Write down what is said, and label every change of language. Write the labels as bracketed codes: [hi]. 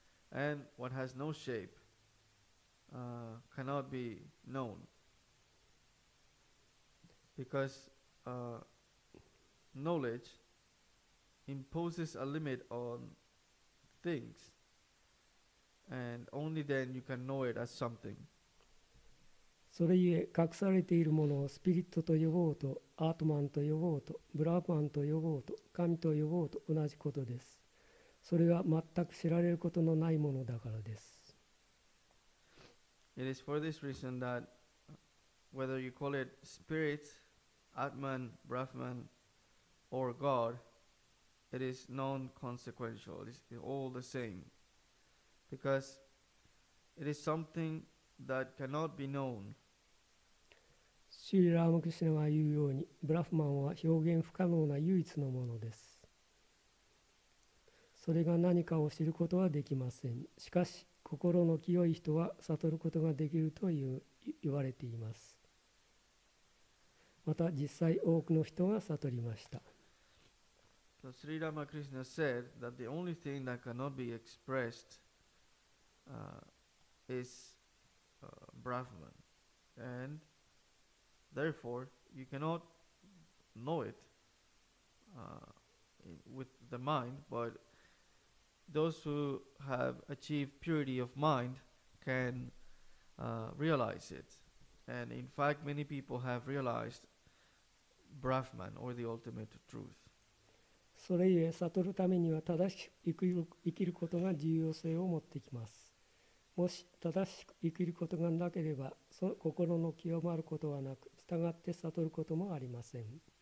[en] And what has no shape cannot be known. Because knowledge imposes a limit on things, and only then you can know it as something. [ja] それゆえ隠されているものをスピリットと呼ぼうと、アートマンと呼ぼうと、ブラーマンと呼ぼうと、神と呼ぼうと同じことです。それは全く知られることのないものだからです。 [en] It is for this reason that whether you call it spirit, Atman, Brahman, or God, it is non-consequential. It is all the same. Because it is something that cannot be known. [ja] シュリ・ラーマクシュナが言うように、ブラフマンは表現不可能な唯一のものです。それが何かを知ることはできません。しかし、心の清い人は悟ることができると言われています。また実際多くの人が悟りました。 [en] So Sri Ramakrishna said that the only thing that cannot be expressed is Brahman, and therefore you cannot know it with the mind, but those who have achieved purity of mind can realize it. And in fact, many people have realized Brahman, or the ultimate truth. [ja] それゆえ悟るためには正しく生きることが重要性を持ってきます。もし正しく生きることがなければ、その心の清まることはなく、従って悟ることもありません。